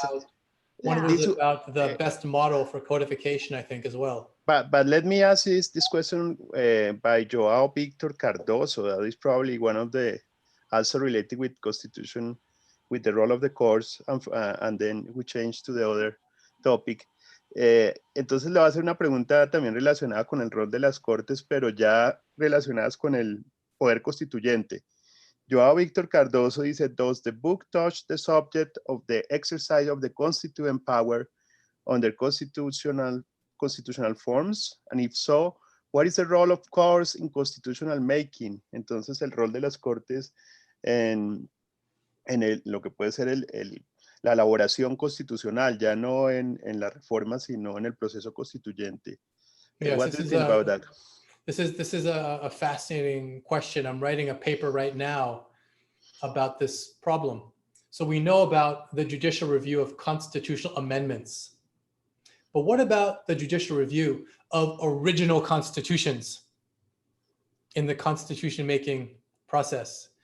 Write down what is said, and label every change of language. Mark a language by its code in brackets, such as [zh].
[en] about the best model for codification, I think, as well. But let me ask this question by Joao Victor Cardoso. That is probably one of the, also related with Constitution, with the role of the courts, and then we change to the other topic. [es] Entonces le voy a hacer una pregunta también relacionada con el rol de las cortes, pero ya relacionadas con el poder constituyente. [en] Joao Víctor Cardoso [es] dice, [en] does the book touch the subject of the exercise of the constituent power under constitutional forms? And if so, what is the role of courts in constitutional making? [es] Entonces el rol de las cortes en lo que puede ser la elaboración constitucional, ya no en la reforma, sino en el proceso constituyente. [en] Yes, What do you think about that? This is a fascinating question. I'm writing a paper right now about this problem. So we know about the judicial review of constitutional amendments. But what about the judicial review of original constitutions in the constitution making process?